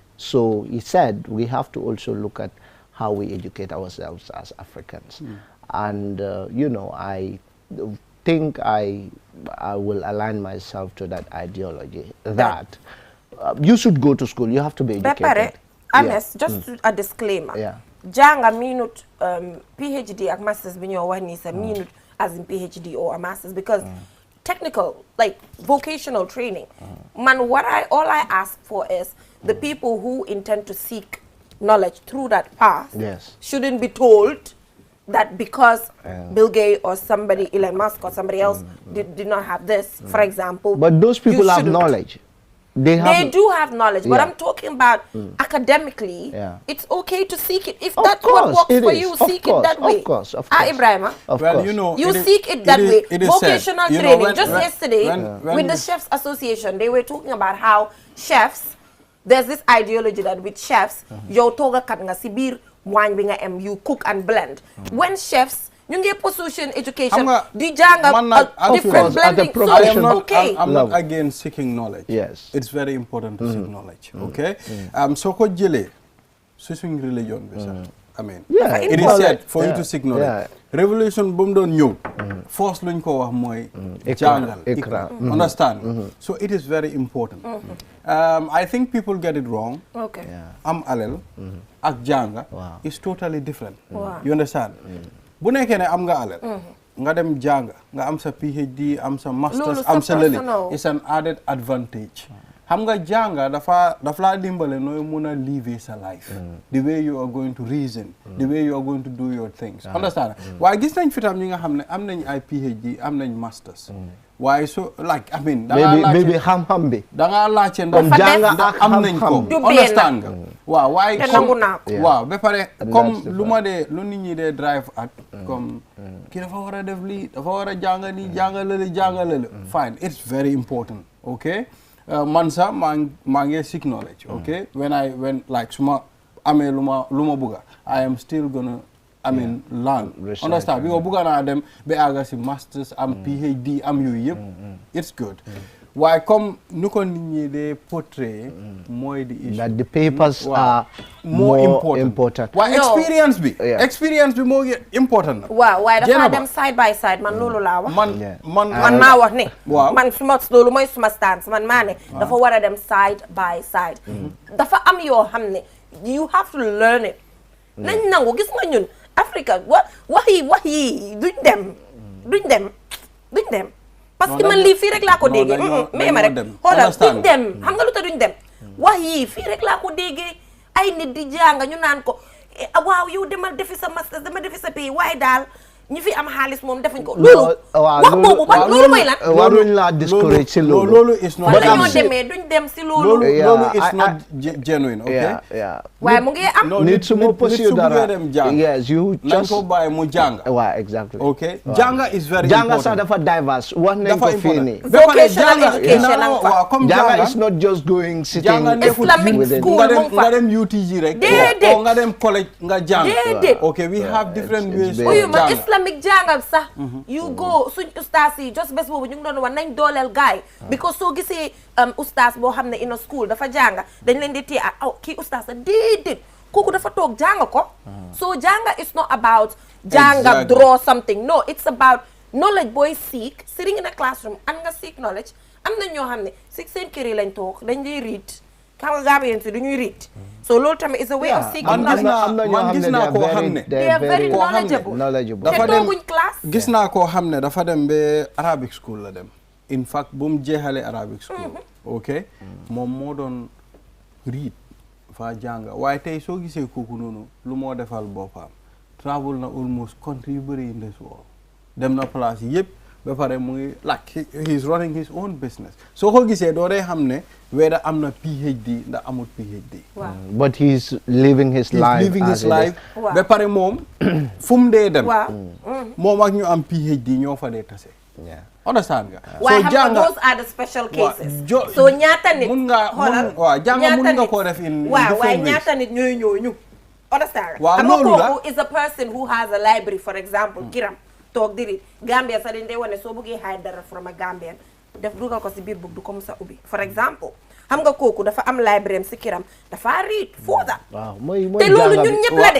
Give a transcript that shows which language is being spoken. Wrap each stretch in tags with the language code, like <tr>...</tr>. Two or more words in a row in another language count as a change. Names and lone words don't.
<en>So he said we have to also look at how we educate ourselves as Africans. And, you know, I think I will align myself to that ideology, that you should go to school, you have to be educated. Honest, just a disclaimer. Yeah.</en> <wo>Janga minute PhD ak masters bi ñoo wax ni sa minute</wo> <en>as in PhD or a master's, because technical, like vocational training, man, all I ask for is the people who intend to seek knowledge through that path shouldn't be told that because Bill Gates or somebody, Elon Musk or somebody else did not have this, for example. But those people have knowledge. They do have knowledge, but I'm talking about academically. It's okay to seek it. If that's what works for you, seek it that way. Of course. Ibrahima, well, you know, you seek it that way. Vocational training. Just yesterday, with the Chefs Association, they were talking about how chefs, there's this ideology that with chefs,</en> <wo>yow toga kat nga si biir waañ bi nga am,</wo> <en>you cook and blend. When chefs,</en> <wo>ñu ngi</wo> <en>position education,</en> <wo>di jànga</wo> <en>different blending, so okay. I'm not against seeking knowledge. Yes. It's very important to seek knowledge, okay?</en> <wo>So ko jëlee su suñ religion bi sax,</wo> <en>I mean, it is said for you to seek knowledge.</en> <wo>Revolution bu mu doon ñëw, force luñ ko wax mooy jàngal,</wo> <en>ikra, understand? So it is very important. I think people get it wrong. Okay.</en> <wo>Am alal ak jànga</wo> <en>is totally different. You understand?</en> <wo>bu nekkee ne am nga alal nga dem jàng nga am sa PhD am sa masters am sa lële</wo> <en>it's an added advantage</en> <wo>xam nga jàng dafa laa dimbale nooy mun a live sa</wo> <en>life the way you are going to reason the way you are going to do your things understand</en> <wo>waaye gis nañ fi tam ñi nga xam ne am nañ ay PhD am nañ masters waaye</wo> <en>so like I mean</en> <wo>maybe xam-xam bi da nga laajte ndax am nañ ko understand nga waaw waaye waaw ba pare comme lu nit ñi dee drive at comme kii dafa war a def lii dafa war a jànga nii jàngalale</wo> <en>fine it's very important okay</en> <wo>man sax maa ngi</wo> <en>seek knowledge okay when like</en> <wo>su ma amee lu ma bëgga</wo> <en>I am still gonna I mean learn understand</en> <wo>because bëgga naa dem ba àgga si masters am PhD am yooyu yëpp</wo> <en>it's good</en> <wo>waaye comme nu ko nit ñi de portray mooy</wo> <en>the issue that the papers are more important</en> <wo>waaye experience bi moo important na waaw waaye dafa dem</wo> <en>side by side</en> <wo>man loolu laa wax man maa wax ne man suma loolu mooy suma stance man maa ne dafa war a dem</wo> <en>side by side</en> <wo>dafa am yoo xam ne</wo> <en>you have to learn it</en> <wo>nañ nangu gis nga ñun Africa wax yi duñ dem</wo> <fr>parce que</fr> <wo>man lii fii rek laa ko déggee mais ma rek xoolal duñ dem xam nga lu tax duñ dem wax yii fii rek laa ko déggee ay nit di jàng ñu naan ko waaw yow demal defi sa master dama defi sa pays waaye daal ñi fi am xaalis moom defuñ ko loolu wax boobu ban loolu mooy lan waruñ laa discourage si</wo> <en>loolu is not</en> <wo>fan la ñoo demee duñ dem si loolu</wo> <en>is not genuine okay</en> <wo>waaye mu ngi am nit su ma possible dara</wo> <en>yes you</en> <wo>just ko bàyyi mu jàng waaw exactly</wo> <en>okay jàng is very important</en> <wo>jàng sax dafa diverse wax nañ ko fii nii</wo> <en>vocational education</en> <wo>ak fa</wo> <en>jàng is not just going sitting Islamic school</en> <wo>nga dem UTG rek déedéet nga dem college nga jàng déedéet</wo> <en>okay we have different ways</en> <wo>Islamic jàngal sax</wo> <en>you go</en> <wo>suñ ustaas yi just bés boobu ñu ngi doon wax nañ dooleel gaay because soo gisee ustaas boo xam ne</wo> <en>in a school</en> <wo>dafa jànga dañ leen di téye kii ustaas la déedéet kooku dafa toog jànga ko</wo> <en>so jànga is not about jànga draw something no it's about knowledge</en> <wo>booy</wo> <en>seek sitting in a classroom and</en> <wo>nga</wo> <en>seek knowledge</en> <wo>am na ñoo xam ne si seen kër yi lañ toog dañ di read xam nga Gambien si duñuy read so loolu tamit</wo> <en>is a way of seeking knowledge</en> <wo>man gis naa koo xam ne</wo> <en>they are very knowledgeable</en> <wo>dafa dem gis naa koo xam ne dafa dem ba</wo> <en>Arabic school</en> <wo>la dem</wo> <en>in fact</en> <wo>bu mu jeexalee</wo> <en>Arabic school</en> <wo>ok moom moo doon read fa jàng waaye tey soo gisee kooku noonu lu moo defal boppam travel na almost country yu bëri</wo> <en>in this world</en> <wo>dem na place yëpp ba pare mu ngi</wo> <en>like he's running his own business</en> <wo>soo ko gisee doo dee xam ne whether am na PhD ndax amul PhD</wo> <en>but he's living his life</en> <wo>ba pare moom fu mu dee dem moom ak ñu am PhD ñoo fa dee tase understand nga waaye xam nga</wo> <en>those are the special cases so</en> <wo>ñaata nit mun nga mun nga koo def in waaye ñaata nit ñooy ñooñu understand nga xam nga kooku</wo> <en>is a person who has a library for example</en> <wo>kiram toog diri Gambia sax dañ dee wane soo bëggee hide dara</wo> <en>from a Gambian</en> <wo>def dugal ko si biir book du</wo> <fr>comme ça</fr> <wo>ubbi</wo> <en>for example</en> <wo>xam nga kooku dafa am library si kiram dafa read</wo> <en>for that</en> <wo>te loolu ñun ñëpp la de</wo>